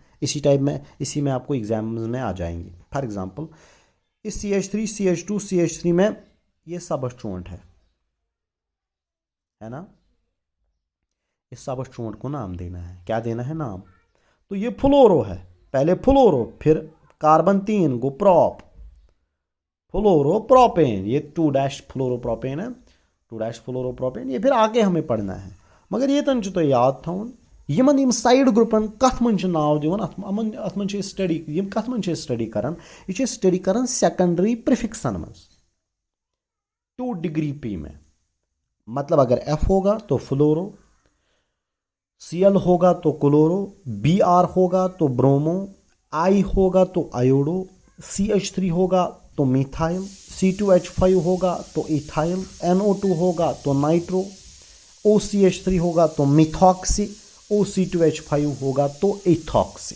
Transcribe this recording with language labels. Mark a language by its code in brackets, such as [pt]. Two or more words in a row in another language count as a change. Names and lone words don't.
[hi] इसी में आपको एग्जाम्स में आ जाएंगे। [en] for example [hi] इस CH3 CH2 CH3 में ये सबस्टिट्यूएंट है ना, इस सबस्टिट्यूएंट को नाम देना है। क्या देना है? नाम। तो ये फ्लोरो है, पहले फ्लोरो, फिर कार्बन 3 गो प्रॉप, [en] fluoro propane, [hi] ये [en] 2' fluoro propane [hi] है। [en] 2 dash fluoropropane, [hi] ये फिर आगे हमें पढ़ना है, मगर ये [ks] तन तो याद थवन यमन यम साइड ग्रुपन कथ मन नाव दिवन अत मन स्टडी यम कथ मन स्टडी करान, ये स्टडी करान सेकेंडरी प्रीफिक्सन मज [hi] 2 डिग्री पी में। मतलब अगर एफ होगा तो फ्लोरो, Cl होगा तो क्लोरो, Br होगा तो ब्रोमो, I होगा तो आयोडो, CH3 होगा तो मिथाइल, C2H5 होगा तो इथाइल, NO2 होगा तो नाइट्रो, OCH3 होगा तो मिथॉक्सी, OC2H5 होगा तो इथॉक्सी।